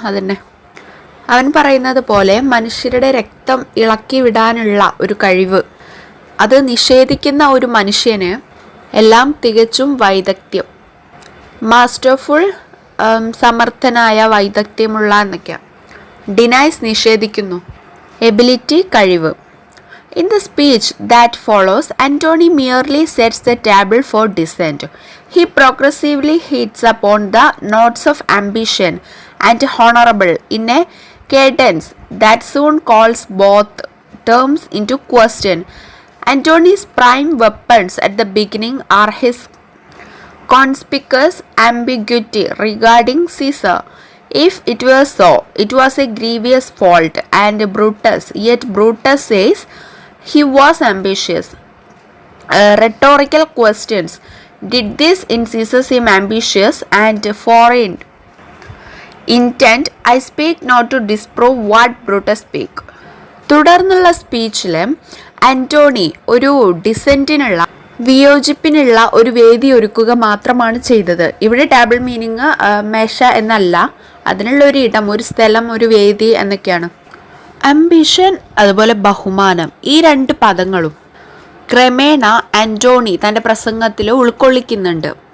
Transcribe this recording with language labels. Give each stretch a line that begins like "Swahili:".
Malayalam: അതന്നെ അവൻ പറയുന്നത് പോലെ മനുഷ്യരുടെ രക്തം ഇളക്കി വിടാനുള്ള ഒരു കഴിവ്, അത് നിഷേധിക്കുന്ന ഒരു മനുഷ്യന് എല്ലാം തികച്ചും വൈദഗ്ധ്യം, മാസ്റ്റർഫുൾ, സമർത്ഥനായ, വൈദഗ്ധ്യമുള്ള എന്നൊക്കെയാണ്. ഡിനൈസ്, നിഷേധിക്കുന്നു. എബിലിറ്റി, കഴിവ്.
English: In the speech that follows, Antony merely sets the table for dissent. He progressively hits upon the notes of ambition and honorable in a cadence that soon calls both terms into question. Antony's prime weapons at the beginning are his conspicuous ambiguity regarding Caesar. If it were so, it was a grievous fault, and yet Brutus says he was ambitious. Rhetorical questions. Did this in Caesar seem ambitious and foreign intent? I speak not to disprove what Brutus speak.
Malayalam: തുടർന്നുള്ള സ്പീച്ചിൽ ആന്റോണി ഒരു ഡിസെന്റിനുള്ള, വിയോജിപ്പിനുള്ള ഒരു വേദി ഒരുക്കുക മാത്രമാണ് ചെയ്തത്. ഇവിടെ table meaning മേശ എന്നല്ല, അതിനുള്ള ഒരു ഇടം, ഒരു സ്ഥലം, ഒരു വേദി എന്നൊക്കെയാണ്. അംബിഷൻ, അതുപോലെ ബഹുമാനം, ഈ 2 പദങ്ങളും ക്രമേണ ആന്റോണി തൻ്റെ പ്രസംഗത്തിൽ ഉൾക്കൊള്ളിക്കുന്നുണ്ട്.